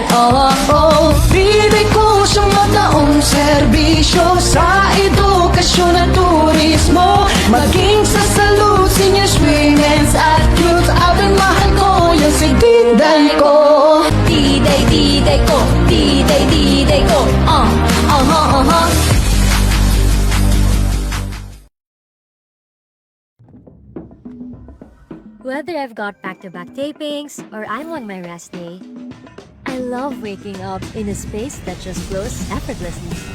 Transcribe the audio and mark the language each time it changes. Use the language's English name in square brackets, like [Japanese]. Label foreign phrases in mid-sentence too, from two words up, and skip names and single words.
[Filipino] Diday ko sa mataong serbisyo sa edukasyon at turismo. Maging sa salud, seniors, women's at youth. Abang mahal ko yung si Diday ko. Diday ko, diday ko, [English] Whether I've got back-to-back tapings or I'm on my rest day, I love waking up in a space that just flows effortlessly.